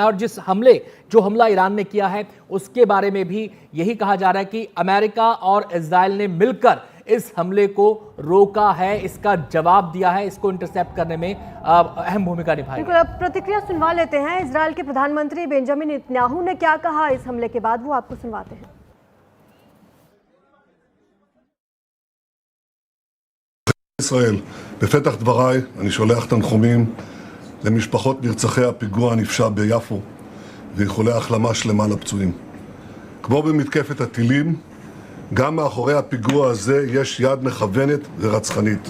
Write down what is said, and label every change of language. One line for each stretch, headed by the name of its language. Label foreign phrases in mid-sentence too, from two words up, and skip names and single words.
Hindi: और जो हमला ईरान ने किया है उसके बारे में भी यही कहा जा रहा है कि अमेरिका और इजराइल ने मिलकर इस हमले को रोका है, इसका जवाब दिया है, इसको इंटरसेप्ट करने में अहम भूमिका निभाई। बिल्कुल, अब प्रतिक्रिया सुनवा लेते हैं। इजराइल के प्रधानमंत्री बेंजामिन नेतन्याहू ने क्या कहा इस हमले के बाद, वो आपको सुनवाते हैं।
Hebrew: ישראל, בפתח דבריי אני שולח תנחומים למשפחות נרצחי הפיגוע הנפשע ביפו ואיחולי החלמה שלמה לפצועים. כמו במתקפת הטילים, גם מאחורי הפיגוע הזה יש יד מכוונת ורצחנית.